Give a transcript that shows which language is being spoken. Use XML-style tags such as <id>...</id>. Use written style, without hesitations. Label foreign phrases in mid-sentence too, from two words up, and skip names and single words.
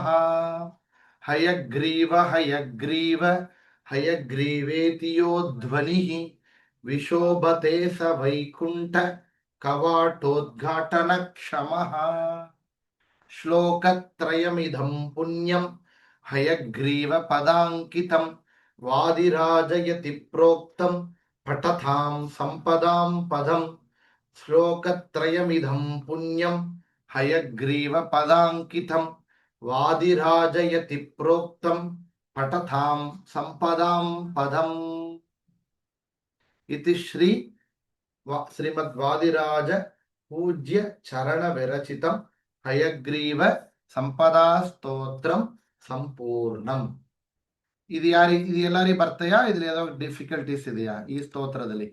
<sa>हयग्रीव हयग्रीव हयग्रीवेति यो ध्वनिः विशोभते स वैकुण्ठ कवाटोद्घाटन क्षमः. श्लोकत्रयमिदं पुण्यं हयग्रीव पदाङ्कितं वादिराजयति प्रोक्तं पठतां सम्पदां पदम्. श्लोकत्रयमिदं पुण्यं हयग्रीव पदाङ्कितं वादिराजयति प्रोक्तं पठतां सम्पदां पदम्. इति श्रीमद्वादिराज पूज्य चरण विरचितं हयग्रीव सम्पदा स्तोत्रं सम्पूर्णम्.</sa> <kn>ಇದು ಎಲ್ಲರಿಗೂ ಬರ್ತೆಯಾ? ಇದ್ರಲ್ಲಿ ಏನೋ ಡಿಫಿಕಲ್ಟೀಸ್ ಇದೆಯಾ ಈ ಸ್ತೋತ್ರದಲ್ಲಿ?</kn>